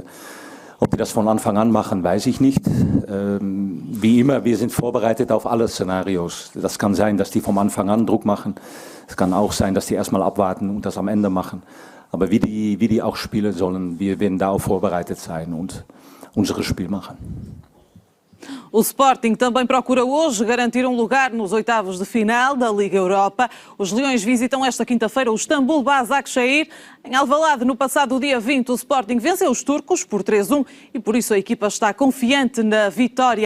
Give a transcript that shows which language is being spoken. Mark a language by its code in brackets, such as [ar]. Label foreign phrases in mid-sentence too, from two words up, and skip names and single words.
[de] Ob wir das von Anfang an machen, weiß ich nicht. Wie immer, wir sind vorbereitet auf alle Szenarios. Das kann sein, dass die vom Anfang an Druck machen. Es kann auch sein, dass die erstmal abwarten und das am Ende machen. Aber wie die auch spielen sollen, wir werden darauf vorbereitet sein und unser Spiel machen. [pt] O Sporting também procura hoje garantir um lugar nos oitavos de final da Liga Europa. Os Leões visitam esta quinta-feira o Istambul Başakşehir. Em Alvalade, no passado dia 20, o Sporting venceu os turcos por 3-1 e por isso a equipa está confiante na vitória.